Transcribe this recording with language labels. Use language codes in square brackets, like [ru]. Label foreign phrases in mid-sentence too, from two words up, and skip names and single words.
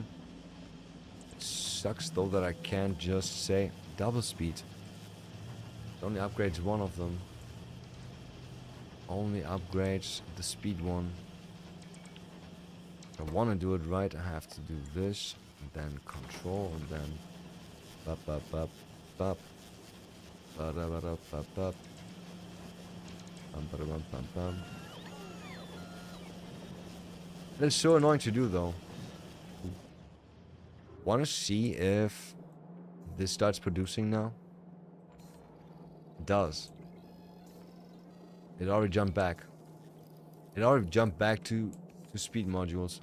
[en] It sucks though that I can't just say double speed. It only upgrades one of them. Only upgrades the speed one. If I want to do it right, I have to do this, and then control, and then bop bop bop bop ba da ba da bop bop bum ba da bum bum bum. It's so annoying to do though. Want to see if this starts producing now? It does. It already jumped back. It already jumped back to speed modules.